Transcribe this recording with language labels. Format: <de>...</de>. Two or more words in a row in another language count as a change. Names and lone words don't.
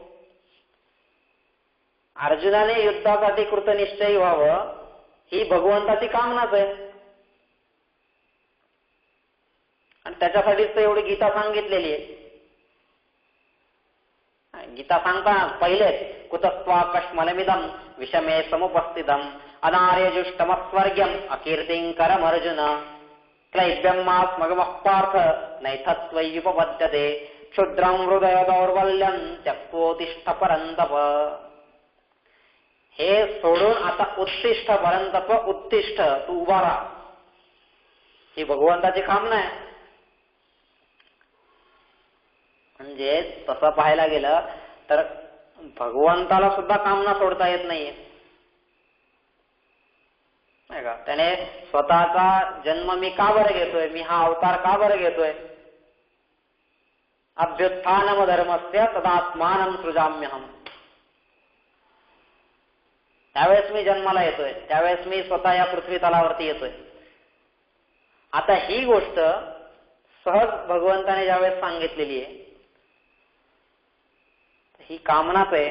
<mr>अर्जुनाने युद्धासाठी कृतनिश्चयी व्हावं ही भगवंताची कामनाच आहे. आणि त्याच्यासाठीच तर एवढी गीता सांगितलेली आहे. गीता सांगताना पहिलेच</mr> <sa>कुतस्त्वाकश्मलमिदं विषमे समुपस्थितम् अनार्यजुष्टमस्वर्ग्यम् अकीर्तिंकरम् अर्जुन क्लैब्यमास्मगमः पार्थ नैथत्वय्युपपद्यते क्षुद्रं हृदय दौर्बल्यं त्यक्तोत्तिष्ठ परन्तप.</sa> <mr>हे सोडून आता</mr> <sa>उत्तिष्ठ परंतप, उत्तिष्ठ,</sa> <mr>तू उभा राहा. ही भगवंताची कामना आहे. म्हणजे तसं पाहायला गेलं तर भगवंताला सुद्धा कामना सोडता येत नाहीये, नाही का. त्याने स्वतःचा जन्म मी का बरं घेतोय, मी हा अवतार का बरं घेतोय.</mr> <sa>अभ्युत्थानम धर्मस्य तदात्मानं सृजाम्यहम्.</sa> <mr>त्यावेळेस मी जन्माला येतोय, त्यावेळेस मी स्वतः या पृथ्वी तलावरती येतोय. आता ही गोष्ट सहज भगवंताने ज्यावेळेस सांगितलेली आहे, ही कामनाच आहे.</mr>